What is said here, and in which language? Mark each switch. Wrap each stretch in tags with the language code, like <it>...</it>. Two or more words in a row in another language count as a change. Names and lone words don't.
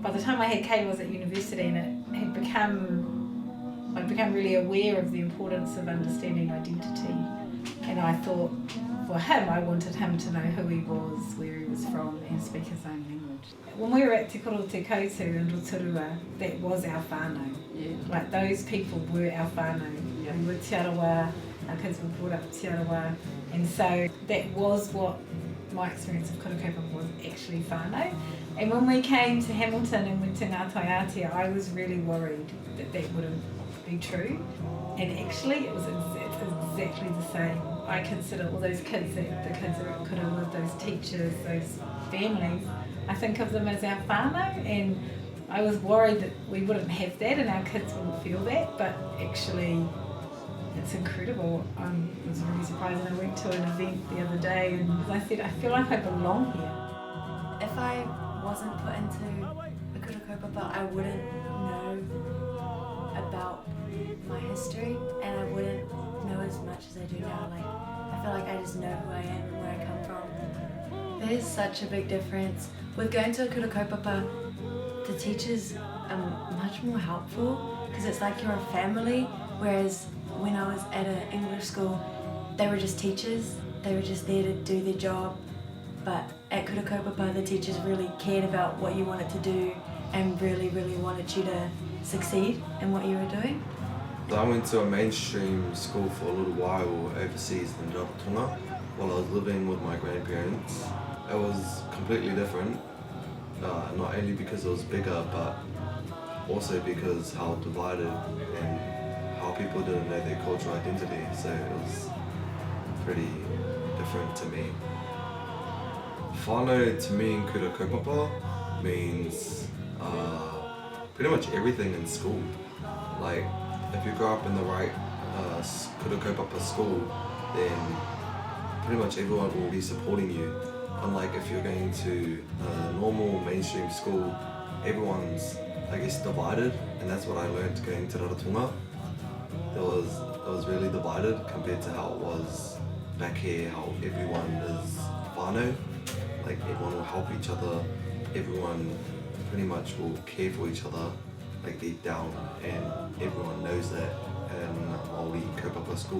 <en>By the time I had Caleb, was at university, and I'd become really aware of the importance of understanding identity, and I thought for him, I wanted him to know who he was, where he was from, and speak his own language. When we were at Te Koro Te Koutu in Rotorua, that was our whānau. Yeah. Like those people were our whānau. Yeah. We were Te Arawa, our kids were brought up Te Arawa, and so that was what my experience of</en> <mi>kura kaupapa</mi> <en>was, actually whānau. And when we came to Hamilton and went to Ngātai Aotea, I was really worried that that wouldn't be true. And actually it's exactly the same. I consider all those kids, the kids that are at kura with, those teachers, those families, I think of them as our whānau, and I was worried that we wouldn't have that and our kids wouldn't feel that, but actually it's incredible. I was really surprised when I went to an event the other day and I said, I feel like I belong here. If I wasn't put into a</en> <mi>kura kaupapa,</mi> <en>I wouldn't know about my history, and I wouldn't know as much as I do now. Like, I feel like I just know who I am and where I come from. There's such a big difference. With going to a</en> <mi>kura kaupapa,</mi> <en>the teachers are much more helpful because it's like you're a family, whereas when I was at an English school, they were just teachers. They were just there to do their job. But at</en> <mi>kura kaupapa,</mi> <en>the teachers really cared about what you wanted to do and really, really wanted you to succeed in what you were doing. I went to a mainstream school for a little while overseas in Rarotonga while I was living with my grandparents. It was completely different, not only because it was bigger, but also because how divided and how people didn't know their cultural identity, so it was pretty different to me. Whānau to me in</en> <mi>kura kaupapa</mi> <en>means pretty much everything in school. Like, if you grow up in the right</en> <mi>kura kaupapa</mi> <en>school, then pretty much everyone will be supporting you. Unlike if you're going to a normal mainstream school, everyone's, I guess, divided, and that's what I learned going to Rarotonga. There was it was really divided compared to how it was back here, how everyone is whānau, like everyone will help each other, everyone pretty much will care for each other, like deep down, and everyone knows that in Māori kaupapa school.</en>